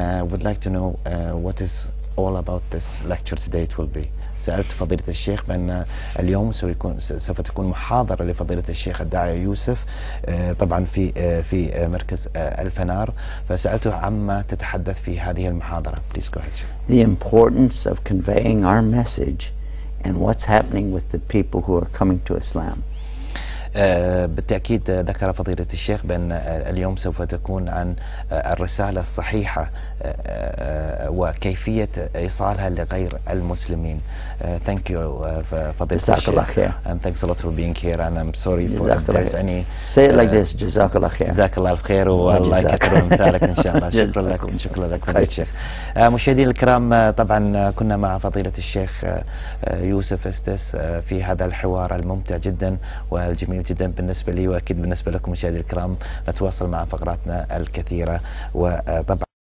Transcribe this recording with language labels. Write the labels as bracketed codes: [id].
[en] Would like to know what is all about this lecture today it will be. [ar] سألت فضيلة الشيخ بأن اليوم سوف تكون محاضرة لفضيلة الشيخ الداعيه يوسف طبعا في مركز الفنار، فسألته عما تتحدث في هذه المحاضرة. [en] Please go ahead. The importance of conveying our message and what's happening with the people who are coming to Islam. [ar] بالتأكيد ذكر فضيلة الشيخ بأن اليوم سوف تكون عن الرسالة الصحيحة وكيفية إيصالها لغير المسلمين. [en] Thank you فضيلة الشيخ. And thanks a lot for being here, and I'm sorry for if there's any. Say it like this. [ar] جزاك الله خير. جزاك الله الخير والله يكثر امثالك إن شاء الله. شكرا لك. شكرا لك فضيلة الشيخ. مشاهدينا الكرام، طبعا كنا مع فضيلة الشيخ يوسف استيس في هذا الحوار الممتع جدا والجميل جدا بالنسبة لي، وأكيد بالنسبة لكم مشاهدينا الكرام. نتواصل مع فقراتنا الكثيرة، وطبعا